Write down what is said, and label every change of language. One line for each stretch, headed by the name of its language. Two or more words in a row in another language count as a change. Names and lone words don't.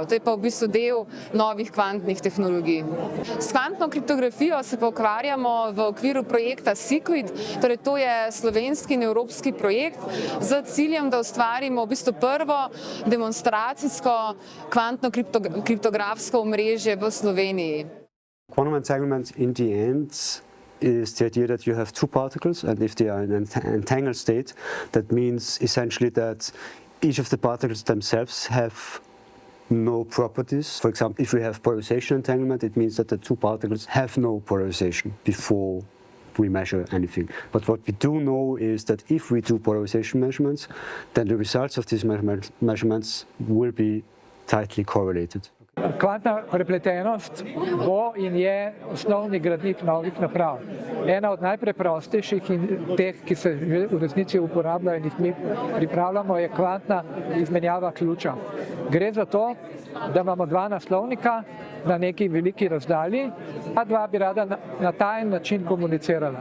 Slovenian: To je pa v bistvu del novih kvantnih tehnologij. S kvantno kriptografijo se pa ukvarjamo v okviru projekta SEQUID, torej to je slovenski in evropski projekt z ciljem, da ustvarimo v bistvu prvo demonstracijsko kvantno kriptografsko omrežje v Sloveniji.
English: Quantum entanglement in the end is the idea that you have two particles, and if they are in an entangled state, that means essentially that each of the particles themselves have no properties. For example, if we have polarization entanglement, it means that the two particles have no polarization before we measure anything. But what we do know is that if we do polarization measurements, then the results of these measurements will be tightly correlated.
Slovenian: Kvantna prepletenost bo in je osnovni gradnik novih naprav. Ena od najpreprostejših in teh, ki se v resnici uporabljajo in jih mi pripravljamo, je kvantna izmenjava ključa. Gre za to, da imamo dva naslovnika na neki veliki razdalji, a dva bi rada na tajen način komunicirala.